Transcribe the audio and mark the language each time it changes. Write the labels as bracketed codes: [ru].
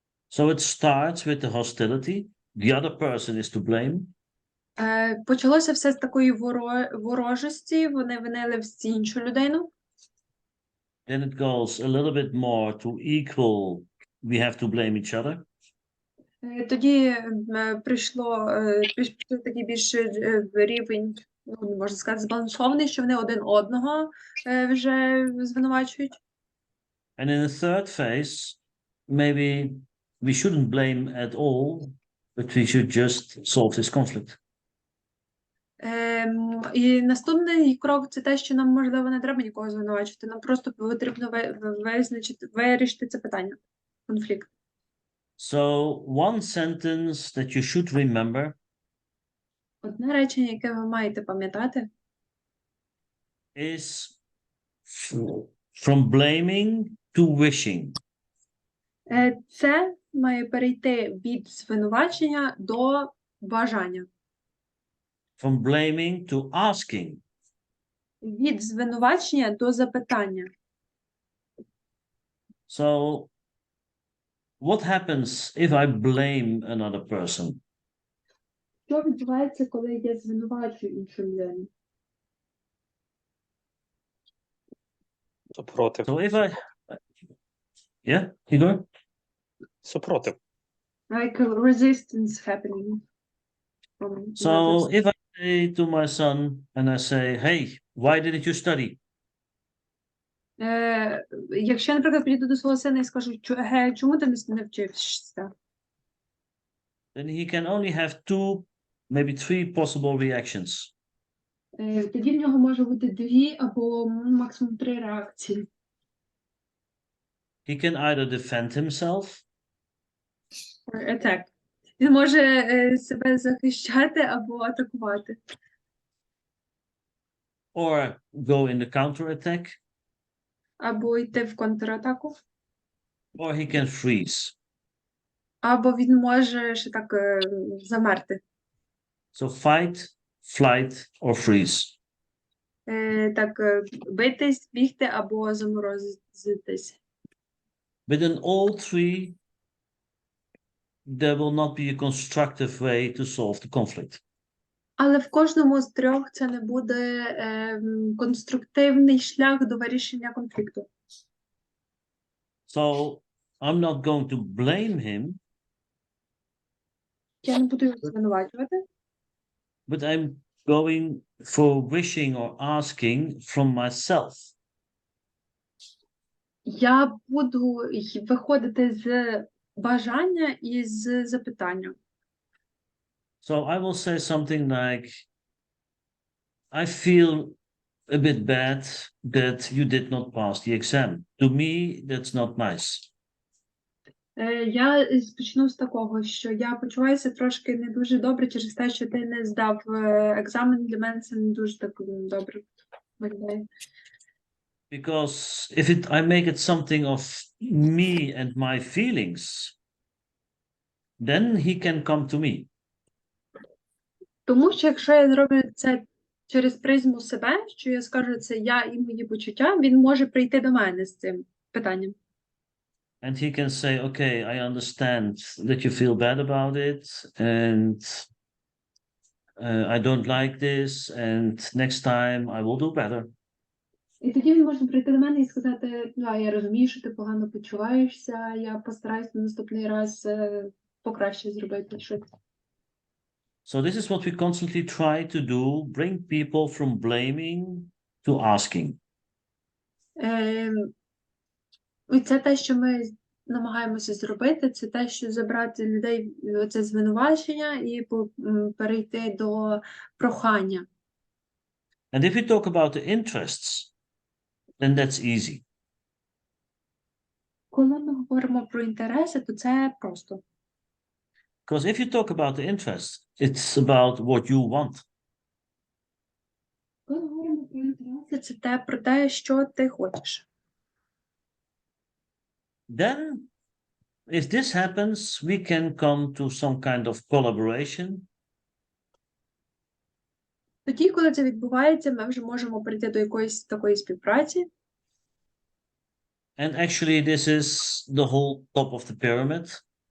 [en] So it starts with the hostility. The other person is to blame. [uk] Почалося все з такої ворожості, вони винили всі іншу людину. [en] Then it goes a little bit more to equal. We have to blame each other. [uk] Тоді прийшов такий більш рівень, можна сказати, збалансований, що вони один одного вже звинувачують. [en] And in the third phase, maybe we shouldn't blame at all, but we should just solve this conflict. [uk] І наступний крок – це те, що нам, можливо, не треба нікого звинувачувати. Нам просто потрібно вирішити це питання, конфлікт. [en] So one sentence that you should remember [uk] Одне речення, яке ви маєте пам'ятати, [en] is from blaming to wishing. [uk] це має перейти від звинувачення до бажання. [en] From blaming to asking. [uk] Від звинувачення до запитання. [en] So what happens if I blame another person? [uk] Що відбувається, коли я звинувачую іншу людину? Супротив. [en] So if I... Yeah, Igor? [uk] Супротив. [en] Like a resistance happening. So if I say to my son and I say, hey, why didn't you study? [uk] Якщо я, наприклад, підійду до свого сина і скажу, чому ти не вчився? [en] Then he can only have two, maybe three possible reactions. [uk] Тоді в нього може бути 2 або максимум 3 реакції. [en] He can either defend himself, [uk] Так. Він може себе захищати або атакувати. [en] or go in the counterattack, [uk] Або йти в контратаку. [en] or he can freeze. [uk] Або він може ще так замерти. [en] So fight, flight, or freeze. [uk] Так, битись, бігти або заморозитись. [en] But in all three, there will not be a constructive way to solve the conflict. [uk] Але в кожному з 3 це не буде конструктивний шлях до вирішення конфлікту. [en] So I'm not going to blame him, [uk] Я не буду його звинувачувати, [en] but I'm going for wishing or asking from myself. [uk] я буду виходити з бажання і з запитання. [en] So I will say something like, I feel a bit bad that you did not pass the exam. To me, that's not nice. [uk] Я почну з такого, що я почуваюся трошки не дуже добре через те, що ти не здав екзамен. Для мене це не дуже так добре виглядає. [en] Because if I make it something of me and my feelings, then he can come to me. [uk] Тому що якщо я зроблю це через призму себе, що я скажу це я і мої почуття, він може прийти до мене з цим питанням. [en] And he can say, okay, I understand that you feel bad about it, and I don't like this, and next time I will do better. [uk] І тоді він може прийти до мене і сказати, я розумію, що ти погано почуваєшся, я постараюсь на наступний раз покраще зробити щось. [en] So this is what we constantly try to do, bring people from blaming to asking. [uk] І це те, що ми намагаємося зробити, це те, що забрати людей це звинувачення і перейти до прохання. [en] And if we talk about the interests, then that's easy. [uk] Коли ми говоримо про інтереси, то це просто. [en] Because if you talk about the interests, it's about what you want. [uk] Коли говоримо про інтереси, це те про те, що ти хочеш. [en] Then, if this happens, we can come to some kind of collaboration. [uk] Тоді, коли це відбувається, ми вже можемо прийти до якоїсь такої співпраці. [en] And actually, this is the whole top of the pyramid.